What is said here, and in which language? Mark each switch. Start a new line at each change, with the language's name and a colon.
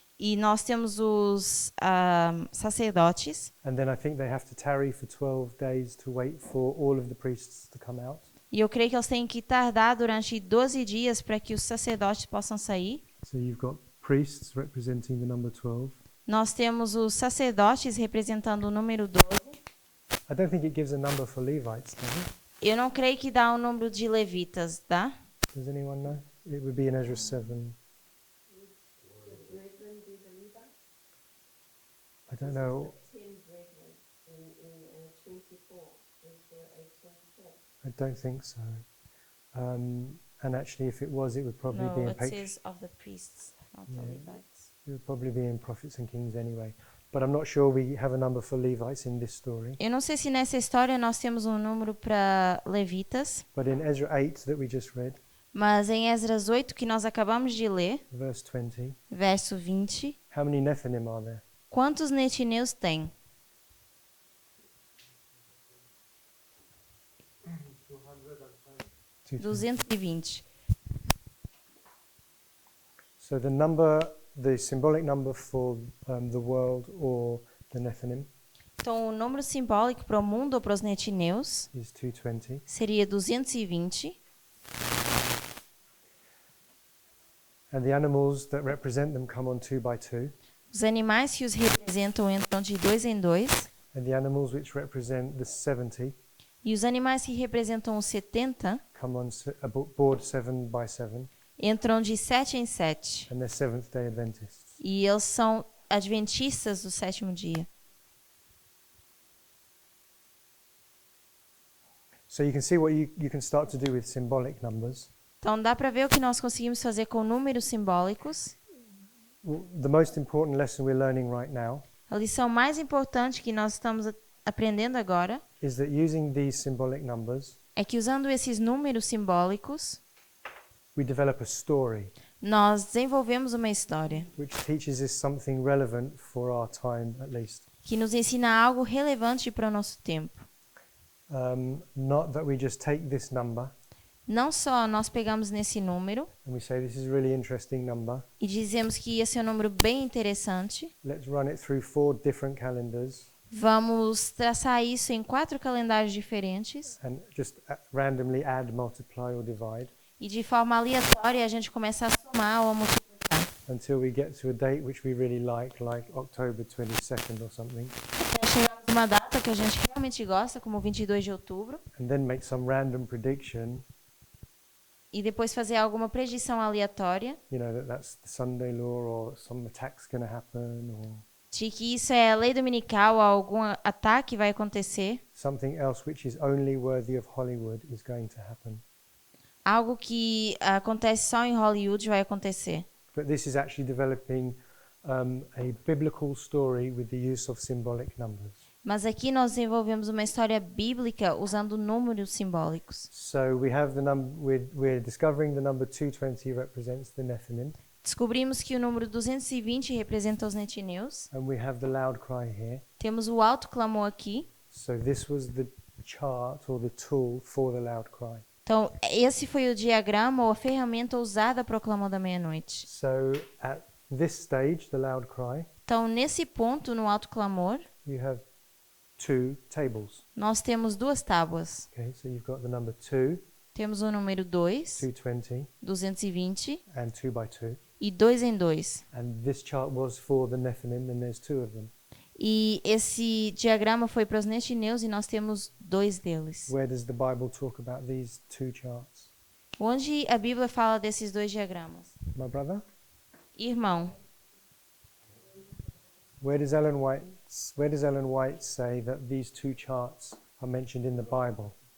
Portuguese: e nós temos os sacerdotes.
English: and then I think they have to tarry for 12 days to wait for all of the priests to come out.
Portuguese: E eu creio que eles têm que tardar durante 12 dias para que os sacerdotes possam sair.
English: So you've got priests representing the number 12.
Portuguese: Nós temos os sacerdotes representando o número 12.
English: I don't think it gives a number for Levites, does it?
Portuguese: Eu não creio que dá o número de levitas, tá?
English: Does anyone know? It would be in Ezra 7. I don't know. I don't think so. And actually, if it was, it would probably be No, in it Page. says of the priests, not the Levites. It would probably be in Prophets and Kings anyway. But I'm not sure we have a number for Levites in this story.
Portuguese: Eu não sei se nessa história nós temos um número para levitas,
English: But in Ezra 8 that we just read,
Portuguese: mas em Esdras 8, que nós acabamos de ler,
English: verse 20,
Portuguese: verso 20,
English: how many Nethinim are there?
Portuguese: quantos netineus tem?
English: 220. So the number, the symbolic number for the world or the Nethinim
Portuguese: Então, o número simbólico para o mundo ou para os netineus
English: is 220.
Portuguese: seria 220.
English: And the animals that represent them come on 2 by 2.
Portuguese: Os animais que os representam entram de 2 em 2.
English: And the animals which represent the 70
Portuguese: E os animais que representam os 70
English: come on board 7 by 7.
Portuguese: entram de 7 em 7.
English: And they're Seventh Day Adventists.
Portuguese: E eles são adventistas do sétimo dia.
English: So you can see what you can start to do with symbolic numbers.
Portuguese: Então, dá para ver o que nós conseguimos fazer com números simbólicos.
English: The most important lesson we're learning right now
Portuguese: A lição mais importante que nós estamos aprendendo agora
English: is that using these symbolic numbers,
Portuguese: é que, usando esses números simbólicos,
English: we develop a story
Portuguese: nós desenvolvemos uma história
English: which teaches us something relevant for our time at least.
Portuguese: que nos ensina algo relevante para o nosso tempo.
English: Not that we just take this number
Portuguese: Não só nós pegamos nesse número
English: and we say this is a really interesting number.
Portuguese: e dizemos que esse é um número bem interessante,
English: Let's run it through 4 different calendars
Portuguese: vamos traçar isso em 4 calendários diferentes
English: and just randomly add, multiply or divide
Portuguese: e, de forma aleatória, a gente começa a somar ou a multiplicar.
English: until we get to a date which we really like October 22nd or something,
Portuguese: Até chegarmos a uma data que a gente realmente gosta, como 22 de outubro,
English: and then make some random prediction,
Portuguese: e depois fazer alguma predição aleatória
English: you know, that's the Sunday law or some attack's going to happen or
Portuguese: de que isso é lei dominical ou algum ataque vai acontecer,
English: something else which is only worthy of Hollywood is going to happen.
Portuguese: algo que acontece só em Hollywood vai acontecer.
English: But this is actually developing a biblical story with the use of symbolic numbers.
Portuguese: Mas aqui nós desenvolvemos uma história bíblica usando números simbólicos.
English: So we have the we're discovering the number 220 represents the Nephilim,
Portuguese: Descobrimos que o número 220 representa os netineus.
English: and we have the loud cry here.
Portuguese: Temos o alto clamor aqui.
English: So this was the chart or the tool for the loud cry.
Portuguese: Então, esse foi o diagrama ou a ferramenta usada para o clamor da meia-noite.
English: So at this stage, the loud cry,
Portuguese: Então, nesse ponto, no alto clamor,
English: you have 2 tables.
Portuguese: nós temos 2 tábuas.
English: Okay, so you've got the number 2,
Portuguese: Temos o número 2,
English: 220,
Portuguese: 220
English: and 2 by 2.
Portuguese: e 2 em 2.
English: And this chart was for the Nephilim, and there's 2 of them.
Portuguese: E esse diagrama foi para os netineus e nós temos 2 deles.
English: Where does the Bible talk about these 2 charts?
Portuguese: Onde a Bíblia fala desses 2 diagramas?
English: My brother?
Portuguese: Irmão,
English: Where does Ellen White say that these 2 charts are mentioned in the Bible?